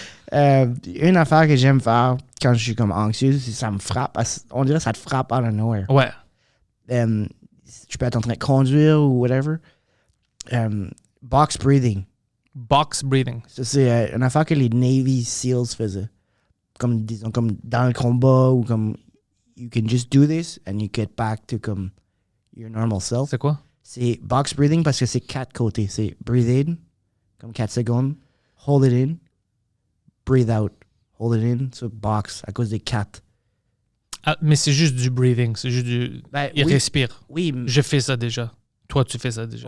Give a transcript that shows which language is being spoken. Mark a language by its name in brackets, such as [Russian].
[French] Une affaire que j'aime faire quand je suis comme anxieux, c'est ça me frappe. On dirait que ça te frappe [English] out of nowhere. [French] Tu peux être en train de conduire ou whatever. [English] Box breathing. Box breathing. [French] Ça, c'est une affaire que les Navy SEALs faisaient. Comme, disons, comme dans le combat ou comme... [English] You can just do this and you get back to [French] comme [English] your normal self. [French] C'est quoi? C'est box breathing parce que c'est 4 côtés. C'est [English] breathe in, [French] comme 4 secondes. [English] Hold it in. Breathe out. Hold it in. [French] So box à cause des 4. Mais c'est juste du breathing. C'est juste du... il respire. Oui. Je fais ça déjà. Toi, tu fais ça déjà.